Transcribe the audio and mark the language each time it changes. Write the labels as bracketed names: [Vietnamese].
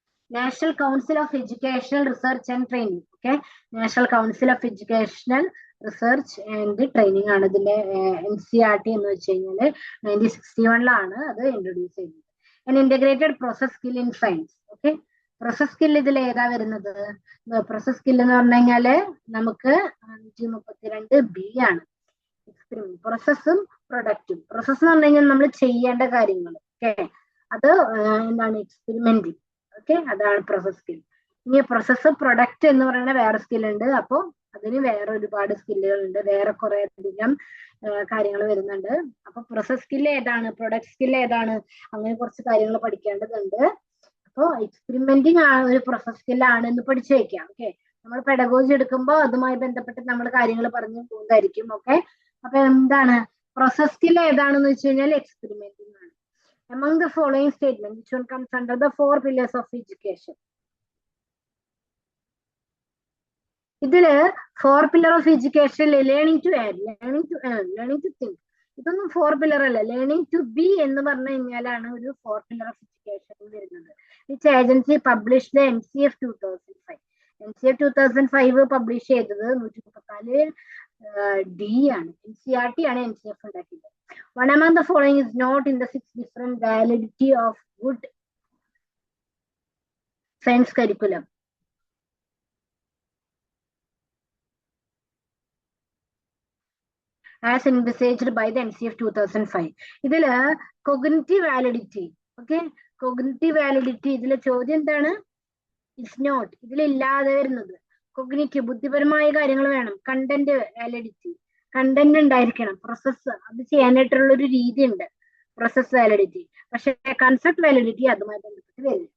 [Malayalam] National Council of Educational Research and Training. Okay, National Council of Educational Research and Training ആണ് ഇതിന്റെ NCERT എന്ന് വെച്ച് കഴിഞ്ഞാൽ 1961 അത് ഇൻട്രൊഡ്യൂസ് ചെയ്യുന്നത്. [English] An integrated process skill in science. [Malayalam] Okay, process skill ഇതിൽ ഏതാ വരുന്നത്? Process skill എന്ന് പറഞ്ഞു കഴിഞ്ഞാല് നമുക്ക് 132B ആണ്. പ്രോസസ്സും പ്രൊഡക്റ്റും. പ്രോസസ് എന്ന് പറഞ്ഞു കഴിഞ്ഞാൽ നമ്മൾ ചെയ്യേണ്ട കാര്യങ്ങൾ. ഓക്കെ, അത് എന്താണ്? എക്സ്പെരിമെന്റിങ്. ഓക്കെ, അതാണ് പ്രോസസ് സ്കിൽ. ഇനി പ്രോസസ് പ്രൊഡക്റ്റ് എന്ന് പറയുന്ന വേറെ സ്കില്ലുണ്ട്. അപ്പോൾ അതിന് വേറെ ഒരുപാട് സ്കില്ലുകളുണ്ട്, വേറെ കുറെ അധികം കാര്യങ്ങൾ വരുന്നുണ്ട്. അപ്പൊ പ്രോസസ് സ്കില്ല് ഏതാണ്, പ്രൊഡക്റ്റ് സ്കില്ല് ഏതാണ്, അങ്ങനെ കുറച്ച് കാര്യങ്ങൾ പഠിക്കേണ്ടതുണ്ട്. അപ്പോൾ എക്സ്പെരിമെന്റിങ് ഒരു പ്രോസസ് സ്കില്ലാണ് എന്ന് പഠിച്ചു വെക്കാം. ഓക്കെ, നമ്മൾ പെഡഗോജി എടുക്കുമ്പോൾ അതുമായി ബന്ധപ്പെട്ട് നമ്മൾ കാര്യങ്ങൾ പറഞ്ഞു പോകുന്നതായിരിക്കും. ഓക്കെ, അപ്പൊ എന്താണ് പ്രോസസ് സ്കില്ല് ഏതാണെന്ന് വെച്ച് കഴിഞ്ഞാൽ എക്സ്പെരിമെന്റിങ് ആണ്. [English] Among the following statements, which one comes under the 4 pillars of education? [Malayalam] ഇതില് 4 pillar of education learning to add, learning to earn, learning to think, ഇതൊന്നും 4 pillar അല്ല. ലേണിംഗ് ടു ബി എന്ന് പറഞ്ഞു കഴിഞ്ഞാലാണ് ഒരു 4 pillar of education വരുന്നത്. [English] Which agency published NCF 2005? [Malayalam] NCF 2005 publish ചെയ്തത് 134 D ആണ്. NCERT ആണ് NCF ഉണ്ടാക്കിയത്. [English] One among the following is not in the 6 different validity of good science curriculum. As envisaged by the NCF 2005. [Malayalam] ഇതില് cognitive validity, okay, cognitive validity ഇതിലെ ചോദ്യം എന്താണ്? It's not, ഇതിലില്ലാതെ വരുന്നത് cognitive, ബുദ്ധിപരമായ കാര്യങ്ങൾ വേണം. കണ്ടന്റ് വാലിഡിറ്റി, കണ്ടന്റ് ഉണ്ടായിരിക്കണം. പ്രോസസ്സ് അത് ചെയ്യാനായിട്ടുള്ള ഒരു രീതി ഉണ്ട്, പ്രോസസ് വാലിഡിറ്റി. പക്ഷെ കൺസെപ്റ്റ് വാലിഡിറ്റി അതുമായി ബന്ധപ്പെട്ട് വരില്ല.